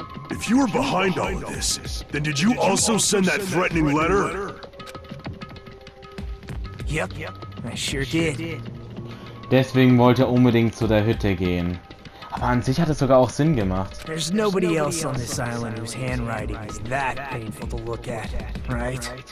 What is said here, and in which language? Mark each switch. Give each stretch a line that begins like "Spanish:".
English: If you were behind all of this, then did you also send that threatening letter? Yep, I sure did.
German: Deswegen wollte er unbedingt zu der Hütte gehen. Aber an sich hat es sogar auch Sinn gemacht.
English: There's nobody else on this island whose handwriting is that painful to look at, right?